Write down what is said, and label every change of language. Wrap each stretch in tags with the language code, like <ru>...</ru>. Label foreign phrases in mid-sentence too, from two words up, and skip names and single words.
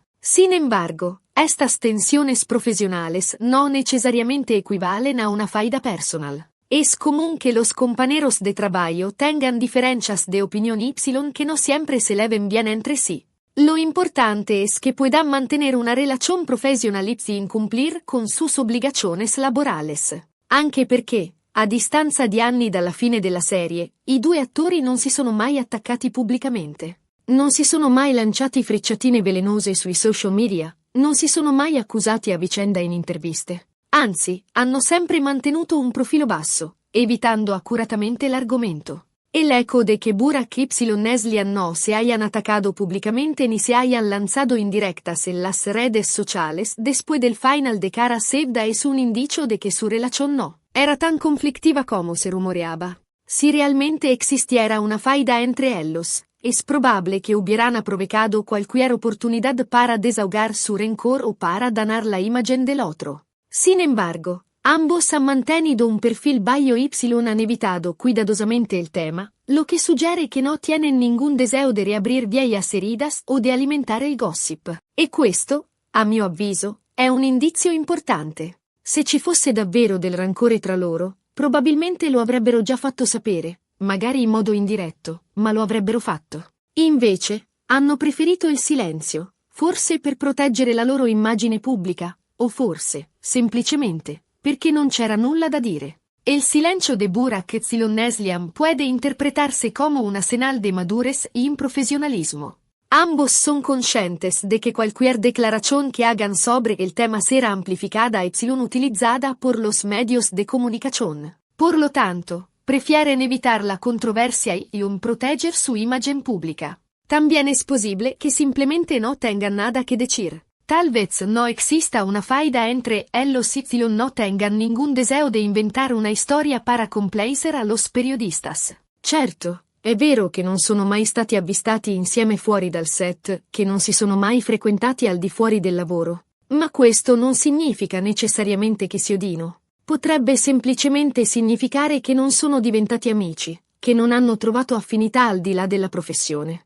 <es>Sin embargo, estas tensiones profesionales no necesariamente equivalen a una faida personal. Es común que los compañeros de trabajo tengan diferencias de opinión y que no siempre se lleven bien entre sí. Lo importante es que puedan mantener una relación profesional y cumplir con sus obligaciones laborales.</es> <it>Anche perché, a distanza di anni dalla fine della serie, i due attori non si sono mai attaccati pubblicamente. Non si sono mai lanciati frecciatine velenose sui social media, non si sono mai accusati a vicenda in interviste. Anzi, hanno sempre mantenuto un profilo basso, evitando accuratamente l'argomento.</it> <es>El eco de que Burak y Neslihan no se hayan atacado públicamente ni se hayan lanzado indirectas en las redes sociales después del final de Cara Sevda es un indicio de que su relación no era tan conflictiva como se rumoreaba. Si realmente existiera una faida entre ellos, es probable que hubieran aprovechado cualquier oportunidad para desahogar su rencor o para dañar la imagen del otro. Sin embargo, ambos han mantenido un perfil bajo y han evitado cuidadosamente el tema, lo que sugiere que no tienen ningún deseo de reabrir viejas heridas o de alimentar el gossip.</es> <it>E questo, a mio avviso, è un indizio importante. Se ci fosse davvero del rancore tra loro, probabilmente lo avrebbero già fatto sapere, magari in modo indiretto, ma lo avrebbero fatto. Invece, hanno preferito il silenzio, forse per proteggere la loro immagine pubblica, o forse, semplicemente, perché non c'era nulla da dire.</it> <es>El silencio de Burak y Neslihan puede interpretarse como una señal de madurez y profesionalismo. Ambos son conscientes de que cualquier declaración que hagan sobre el tema será amplificada y utilizada por los medios de comunicación. Por lo tanto, prefieren evitar la controversia y proteger su imagen pública. También es posible que simplemente no tengan nada que decir. Tal vez no exista una faida entre ellos y no tengan ningún deseo de inventar una historia para complacer a los periodistas.</es> <it>Certo, è vero che non sono mai stati avvistati insieme fuori dal set, che non si sono mai frequentati al di fuori del lavoro. Ma questo non significa necessariamente che si odino. Potrebbe semplicemente significare che non sono diventati amici, che non hanno trovato affinità al di là della professione.</it>